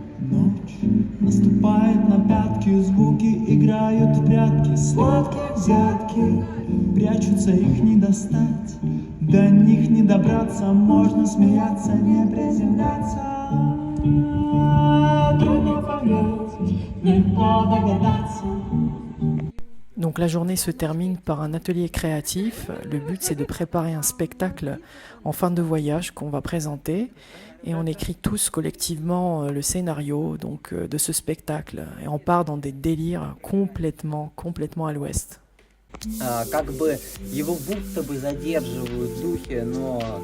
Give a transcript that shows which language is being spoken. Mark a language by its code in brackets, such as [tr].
[ru] Ночь наступает на пятки, звуки играют в прятки, сладкие взятки, прячутся, их не достать, до них не добраться, можно смеяться, не приземляться. Трудно понять, нельзя догадаться. [fr] Donc la journée se termine par un atelier créatif. Le but c'est de préparer un spectacle en fin de voyage qu'on va présenter et on écrit tous collectivement le scénario donc, de ce spectacle et on part dans des délires complètement à l'ouest. [ru] Как бы его будто бы задерживают в духе, но...